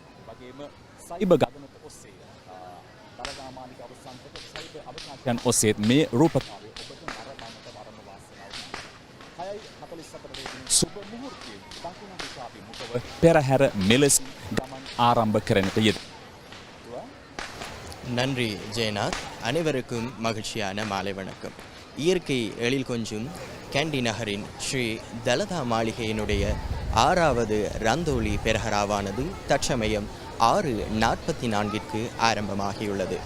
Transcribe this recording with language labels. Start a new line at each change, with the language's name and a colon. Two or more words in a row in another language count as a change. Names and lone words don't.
Sinhala: ඒ වගේම සයිබර් ගණනක ඔස්සේ දලදා මාලිගාව සංකත සයිබර් අවකාශයන් ඔස්සේ මේ රූපකාව්‍ය ඔබට නරඹන්නට වරම වාසනාව ලැබෙනවා. 6:44 වෙනි සුබ මුහුර්තයේ දකුණු දිශාභිමුඛව පෙරහැර මෙලෙස ගමන් ආරම්භ කරන්නට යෙදුණා.
Tamil: நன்றி ஜெயநாத். அனைவருக்கும் மகிழ்ச்சியான மாலை வணக்கம். இயற்கை எழில் கொஞ்சும் கேண்டி நகரின் ஸ்ரீ தலதா மாளிகையினுடைய 6வது ரந்தோலி பெரஹராவானது தற்சமயம் 6:44 ஆரம்பமாகியுள்ளது.